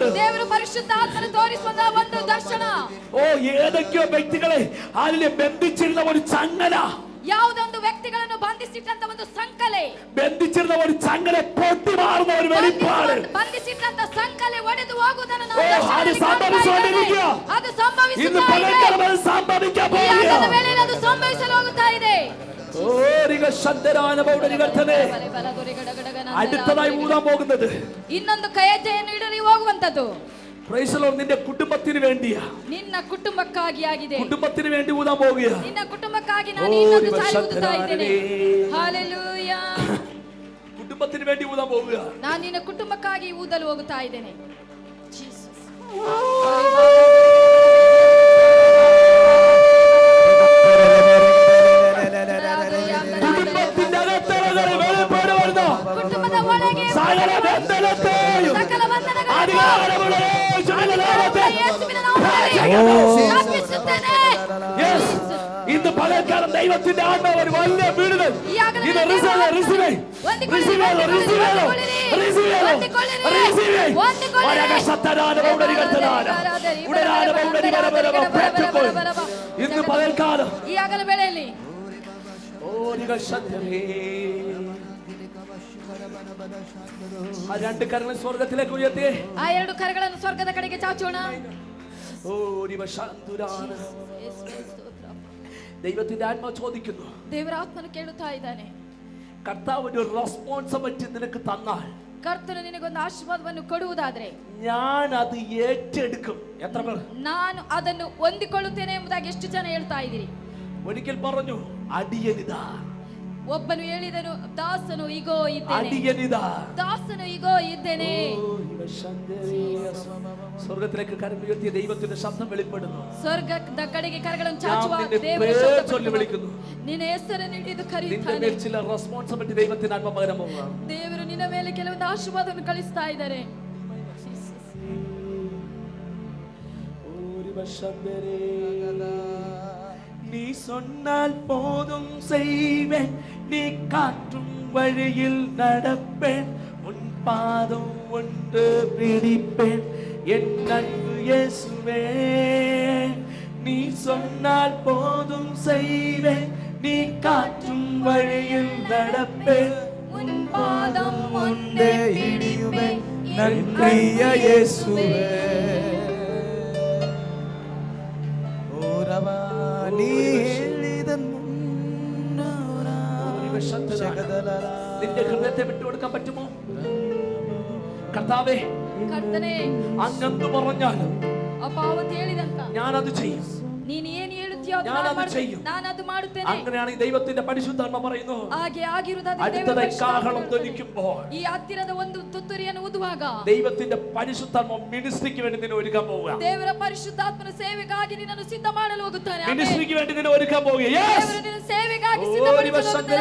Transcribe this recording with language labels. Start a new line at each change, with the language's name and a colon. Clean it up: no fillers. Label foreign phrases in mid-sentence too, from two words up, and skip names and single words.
Kannada: ದೇವರ ಪರಿಶುದ್ಧಾತ್ಮನ ತೋರಿಸುವಂತ ಒಂದು ದರ್ಶನ.
Malayalam: ഓ ഏതൊക്കെയോ വ്യക്തികളെ അതിനെ ബന്ധിച്ചിരുന്ന ഒരു ചങ്ങല,
Kannada: ಯಾವುದೊಂದು ವ್ಯಕ್ತಿಗಳನ್ನು ಬಂಧಿಸಿಟ್ಟಂತ ಒಂದು ಸಂಕಲೆ,
Malayalam: ബന്ധിച്ചിരുന്ന ഒരു ചങ്ങല പൊട്ടി മാറുന്ന ഒരു വെളിപ്പാട്.
Kannada: ಬಂಧಿಸಿಟ್ಟಂತ ಸಂಕಲೆ ಒಡೆದು ಹೋಗುವುದನ್ನು ನಾವು
Malayalam: അത് സംഭവിച്ചുകൊണ്ടിരിക്കുക.
Kannada: ಅದು ಸಂಭವಿಸುತ್ತಾ
Malayalam: ഇന്ന്
Kannada: ಇದೆ.
Malayalam: പകൽക്കാലം അത് സംഭവിക്കാൻ
Kannada: ಈ ಆಗದ
Malayalam: പോകുകയാണ്.
Kannada: ವೇಳೆಯಲ್ಲಿ ಅದು ಸಂಭವಿಸಲು ಹೋಗುತ್ತಾ ಇದೆ.
Malayalam: അടുത്തതായി ഊതാൻ പോകുന്നത്
Kannada: ಇನ್ನೊಂದು ಕೈ ಹೆಜ್ಜೆಯನ್ನು ಇಡಲಿ ಹೋಗುವಂತದ್ದು
English: Praise the Lord,
Malayalam: നിന്റെ കുടുംബത്തിന് വേണ്ടിയാ.
Kannada: ನಿನ್ನ ಕುಟುಂಬಕ್ಕಾಗಿ ಆಗಿದೆ.
Malayalam: കുടുംബത്തിന് വേണ്ടി ഊതാൻ പോകുക.
Kannada: ನಿನ್ನ ಕುಟುಂಬಕ್ಕಾಗಿ ನಾನು ಇನ್ನೊಂದು ಸಾರಿ ಊದುತ್ತಾ ಇದ್ದೇನೆ. ಹಲ್ಲೆಲೂಯ.
Malayalam: കുടുംബത്തിന് വേണ്ടി ഊതാൻ പോകുക.
Kannada: ನಾನು ನಿನ್ನ ಕುಟುಂಬಕ್ಕಾಗಿ ಊದಲು ಹೋಗುತ್ತಾ ಇದ್ದೇನೆ. ಜೀಸಸ್.
Malayalam: കുടുംബത്തിന്റെ അകത്തളങ്ങളിൽ വെളിപ്പെടുന്ന
Kannada: ಕುಟುಂಬದ ಒಳಗೆ
Malayalam: സകല ബന്ധനത്തെയും
Kannada: ಸಕಲ ಬಂಧನಗಳನ್ನು
Malayalam: അധികാരമുള്ള യേശുവിന്റെ നാമത്തിൽ
Kannada: ಯೇಸುವಿನ ನಾಮದಲ್ಲಿ ಶಾಪಿಸುತ್ತೇನೆ.
English: Yes.
Malayalam: ഇന്ന് പകൽക്കാലം ദൈവത്തിന്റെ ആത്മാവ് ഒരു വലിയ വിടുതൽ. ഇത് റിസീവ് ഇന്ന് പകൽക്കാലം
Kannada: ಈ ಆಗಲ ವೇಳೆಯಲ್ಲಿ
Malayalam: ആ രണ്ട് കരങ്ങൾ സ്വർഗത്തിലേക്ക് ഉയർത്തി
Kannada: ಆ ಎರಡು ಕರಗಳನ್ನು ಸ್ವರ್ಗದ ಕಡೆಗೆ ಚಾಚೋಣ.
Malayalam: ദൈവത്തിന്റെ ആത്മാവ് ചോദിക്കുന്നു,
Kannada: ದೇವರ ಆತ್ಮನು ಕೇಳುತ್ತಾ ಇದ್ದಾನೆ,
Malayalam: കർത്താവ് ഒരു റെസ്പോൺസിബിലിറ്റി നിനക്ക് തന്നാൽ,
Kannada: ಕರ್ತನು ನಿನಗೊಂದು ಆಶೀರ್ವಾದವನ್ನು ಕೊಡುವುದಾದ್ರೆ
Malayalam: ഞാൻ അത് ഏറ്റെടുക്കും. എത്ര പേർ
Kannada: ನಾನು ಅದನ್ನು ಹೊಂದಿಕೊಳ್ಳುತ್ತೇನೆ ಎಂಬುದಾಗಿ ಎಷ್ಟು ಜನ ಹೇಳ್ತಾ ಇದ್ದೀರಿ?
Malayalam: ഒരിക്കൽ പറഞ്ഞു, അടിയനിതാ.
Kannada: ಒಬ್ಬನು ಹೇಳಿದನು, ದಾಸನು ಈಗೋ ಇದ್ದೇನೆ.
Malayalam: അടിയനിതാ.
Kannada: ದಾಸನು ಈಗೋ ಇದ್ದೇನೆ.
Malayalam: സ്വർഗത്തിലേക്ക് കരം ഉയർത്തിയ ദൈവത്തിന്റെ ശബ്ദം വെളിപ്പെടുന്നു.
Kannada: ಸ್ವರ್ಗದ ಕಡೆಗೆ ಕರಗಳನ್ನು ಚಾಚುವ
Malayalam: നിന്റെ
Kannada: ದೇವರ
Malayalam: പേര്
Kannada: ಶಬ್ದ
Malayalam: ചൊല്ലി വിളിക്കുന്നു.
Kannada: ನಿನ್ನ ಹೆಸರನ್ನು ಹಿಡಿದು
Malayalam: നിന്റെ
Kannada: ಕರೆಯುತ್ತಾನೆ.
Malayalam: മേൽ ചില റെസ്പോൺസിബിലിറ്റി ദൈവത്തിന്റെ ആത്മ പകരം പോകുക.
Kannada: ದೇವರು ನಿನ್ನ ಮೇಲೆ ಕೆಲವೊಂದು ಆಶೀರ್ವಾದವನ್ನು ಕಳಿಸ್ತಾ ಇದ್ದಾರೆ.
Tamil: நீ சொன்னால் போதும் செய்வேன், நீ காற்றும் வழியில் நடப்பேன், உன் பாதம் ஒன்று பிடிப்பேன் என் அன்பு இயேசுவே. நீ சொன்னால் போதும் செய்வேன், நீ காற்றும் வழியில் நடப்பேன், உன் பாதம் ஒன்றே பிடிப்பேன் என் நன்றிய இயேசுவே.
Kannada: ಓರವಾ ನೀ ಹೇಳಿದನ್ನು
Malayalam: നിന്റെ ഹൃദയത്തെ വിട്ടുകൊടുക്കാൻ പറ്റുമോ? കർത്താവേ,
Kannada: ಕರ್ತನೇ,
Malayalam: അങ്ങെന്ത് പറഞ്ഞാലും
Kannada: ಅಪ್ಪ ಅವತ್ತು ಹೇಳಿದಂತ
Malayalam: ഞാനത് ചെയ്യും.
Kannada: ನೀನು ಏನು ಹೇಳುತ್ತೀಯೋ ಅದು
Malayalam: ഞാനത്
Kannada: ನಾನು ಮಾಡ್ತೇನೆ.
Malayalam: ചെയ്യും.
Kannada: ನಾನು ಅದು ಮಾಡುತ್ತೇನೆ.
Malayalam: അങ്ങനെയാണെങ്കിൽ ദൈവത്തിന്റെ പരിശുദ്ധാത്മ പറയുന്നു,
Kannada: ಹಾಗೆ ಆಗಿರುವುದಾದರೆ
Malayalam: അടുത്തതായി കാഹളം ധ്വനിക്കുമ്പോൾ
Kannada: ಈ ಹತ್ತಿರದ ಒಂದು ತುತ್ತೂರಿಯನ್ನು ಊದುವಾಗ
Malayalam: ദൈവത്തിന്റെ പരിശുദ്ധാത്മ മിനിസ്ട്രിക്ക് വേണ്ടി നിന്നെ ഒരുക്കാൻ പോവുക.
Kannada: ದೇವರ ಪರಿಶುದ್ಧಾತ್ಮನ ಸೇವೆಗಾಗಿ ನಿನ್ನನ್ನು ಸಿದ್ಧ ಮಾಡಲು ಹೋಗುತ್ತಾನೆ. ಆಮೆನ್.
Malayalam: മിനിസ്ട്രിക്ക് വേണ്ടി നിന്നെ ഒരുക്കാൻ പോവുക.
English: യെസ്,
Kannada: ದೇವರು ನಿನ್ನ ಸೇವೆಗಾಗಿ ಓ, ಸಿದ್ಧಪಡಿಸಲು ನಿನ್ನ